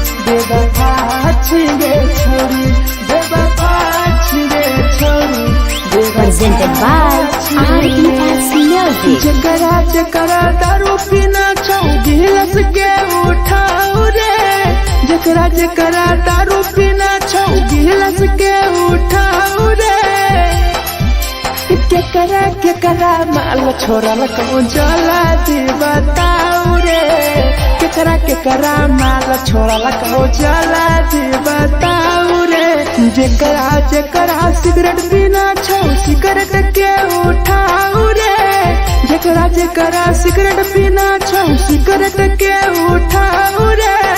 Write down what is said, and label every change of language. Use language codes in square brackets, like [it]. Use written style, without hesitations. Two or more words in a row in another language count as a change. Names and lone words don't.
[anp] बेवफा छिगे छोरी बेवफा छिगे छोरी [en] Presented by RES Music. [anp] जकरा जकरा दारू पीना छौ गिलास के उठाऊ रे जकरा जकरा दारू पीना छौ गिलास के उठाऊ रे केकरा माल छोरा लकौ जला दी बताऊ रे केकरा माल छोरा लकौ जला दी बताऊ रे जकरा जकरा सिगरेट पीना छौ सिगरेट के उठाऊ रे जकरा जकरा सिगरेट पीना छौ सिगरेट के उठाऊ रे